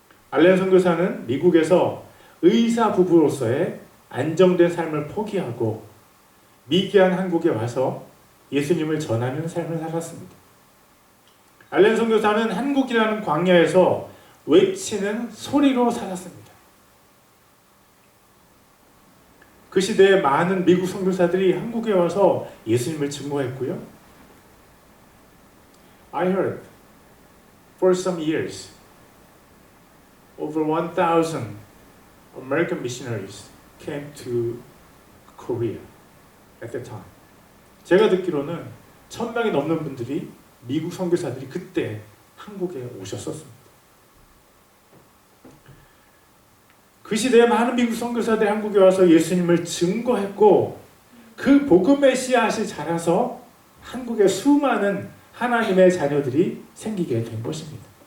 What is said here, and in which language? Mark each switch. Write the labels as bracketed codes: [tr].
[ko] 알렌 선교사는 미국에서 의사 부부로서의 안정된 삶을 포기하고 미개한 한국에 와서 예수님을 전하는 삶을 살았습니다. 알렌 선교사는 한국이라는 광야에서 외치는 소리로 살았습니다. 그 시대에 많은 미국 선교사들이 한국에 와서 예수님을 증거했고요. [en] I heard for some years over 1,000 American missionaries came to Korea at that time. [ko] 제가 듣기로는 1,000명이 넘는 분들이 미국 선교사들이 그때 한국에 오셨었습니다. 그 시대에 많은 미국 선교사들이 한국에 와서 예수님을 증거했고 그 복음의 씨앗이 자라서 한국에 수많은 하나님의 자녀들이 생기게 된 것입니다.